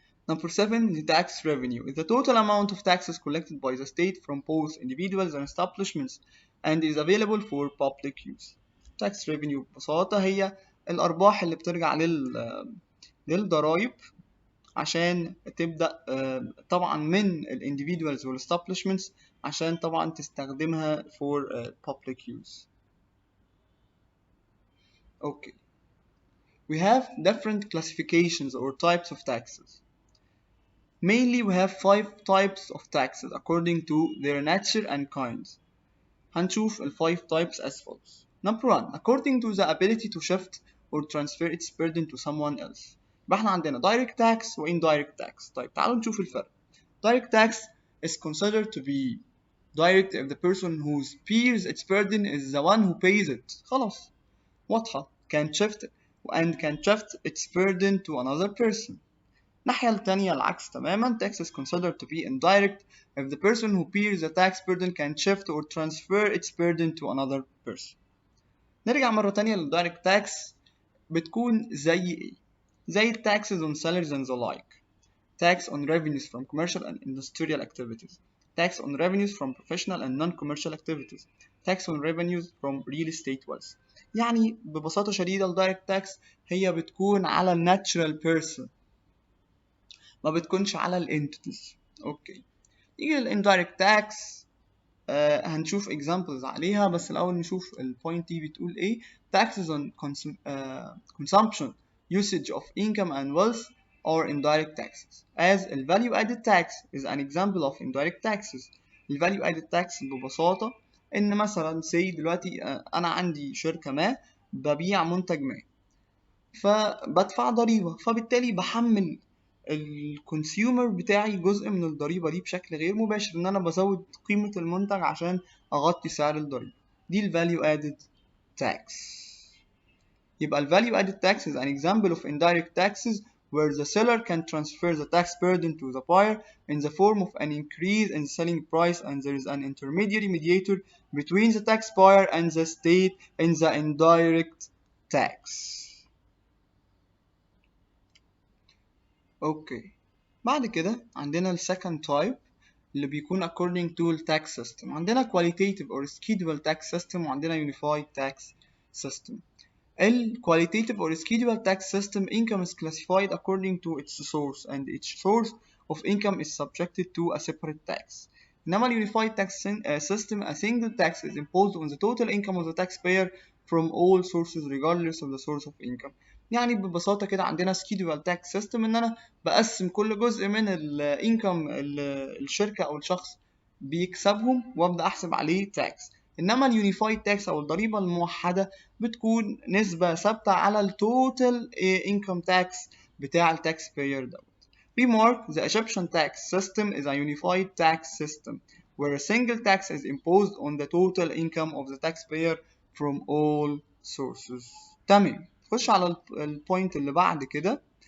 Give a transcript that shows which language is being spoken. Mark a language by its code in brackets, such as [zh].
[en] Number 7, the tax revenue is the total amount of taxes collected by the state from both individuals and establishments and is available for public use. Tax revenue [ar] ببساطة هي الأرباح اللي بترجع للضرايب عشان تبدأ طبعا من ال individuals وال establishments عشان طبعا تستخدمها [en] for public use. Okay. We have different classifications or types of taxes. Mainly we have 5 types of taxes according to their nature and kinds. [ar] هنشوف ال [en] 5 types as follows. Number 1, according to the ability to shift or transfer its burden to someone else. [ar] يبقى احنا عندنا direct tax و indirect tax. طيب تعالوا نشوف الفرق. [en] Direct tax is considered to be direct if the person who bears its burden is the one who pays it. [ar] خلاص واضحة. [en] Can shift and can shift its burden to another person. [ar] الناحية التانية العكس تماما. [en] Tax is considered to be indirect if the person who bears the tax burden can shift or transfer its burden to another person. [ar] نرجع مرة تانية للdirect tax. بتكون زي ايه؟ زي [en] taxes on salaries and the like. Tax on revenues from commercial and industrial activities. Tax on revenues from professional and non-commercial activities. Tax on revenues from real estate wealth. [ar] يعني ببساطة شديدة ال direct tax هي بتكون على ال natural person ما بتكونش على ال entities. اوكي نيجي لل indirect tax. هنشوف examples عليها بس الأول نشوف البوينت دي بتقول ايه. [en] Taxes on consumption, usage of income and wealth or indirect taxes. As the value added tax is an example of indirect taxes. [ar] ال value added tax ببساطة إن مثلا [en] say [ar] دلوقتي أنا عندي شركة ما ببيع منتج ما فبدفع ضريبة فبالتالي بحمل الكونسيومر بتاعي جزء من الضريبة دي بشكل غير مباشر إن أنا بزود قيمة المنتج عشان أغطي سعر الضريبة. دي ال [en] value added tax. [ar] يبقى ال [en] value added tax is an example of indirect taxes where the seller can transfer the tax burden to the buyer in the form of an increase in selling price and there is an intermediary mediator between the taxpayer and the state in the indirect tax. [ar] اوكي بعد كده عندنا ال [en] second type [ar] اللي بيكون [en] according to [ar] ال tax system. عندنا [en] qualitative or schedule tax system [ar] وعندنا [en] unified tax system. ال qualitative or schedule tax system income is classified according to its source and each source of income is subjected to a separate tax. [ar] إنما ال [en] unified tax system a single tax is imposed on the total income of the taxpayer from all sources regardless of the source of income. [ar] يعني ببساطة كده عندنا schedule tax system إن أنا بقسم كل جزء من ال income الشركة أو الشخص بيكسبهم وأبدأ أحسب عليه tax. إنما ال unified tax أو الضريبة الموحدة بتكون نسبة ثابتة على ال total income tax بتاع ال taxpayer دوت. [en] Remark, the Egyptian tax system is a unified tax system where a single tax is imposed on the total income of the taxpayer from all sources. [ar] تمام نخش على البوينت اللي بعد كده.